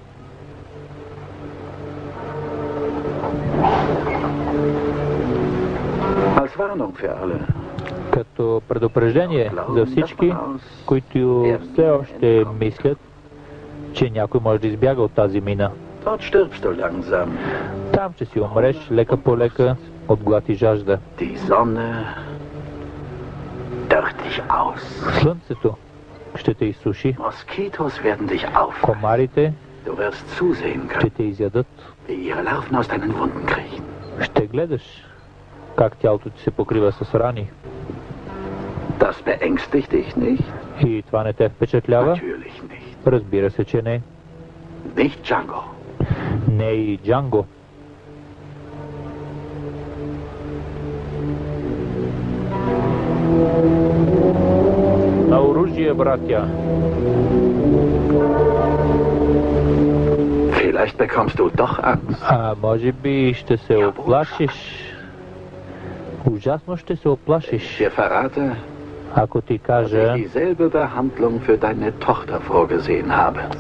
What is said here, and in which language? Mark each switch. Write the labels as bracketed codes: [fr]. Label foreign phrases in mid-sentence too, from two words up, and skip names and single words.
[bg] Като предупреждение за всички, които все още мислят, че някой може да избяга от тази мина. Там ще си умреш лека по лека от глад и жажда. Слънцето ще те изсуши. [de] Moskitos werden dich auf. [bg] Комарите [de] Du wirst zusehen [bg] ще [de] können, [bg] те изядат. [de] wie ihre Larven aus deinen Wunden kriechen. [bg] Ще гледаш как тялото ти се покрива с рани. [de] Das beängstigt dich nicht? [bg] И това не те впечатлява? [de] Natürlich nicht. [bg] Разбира се, че не. [de] Nicht Django. [bg] Не и Джанго. На оръжие, братя! [de] Vielleicht bekommst du doch Angst. [bg] Може би ще се оплашиш. Ужасно ще се оплашиш. [de] Ich dir verrate, [bg] Ако ти [de] dass [bg] кажа, [de] ich dieselbe Behandlung für deine Tochter vorgesehen habe.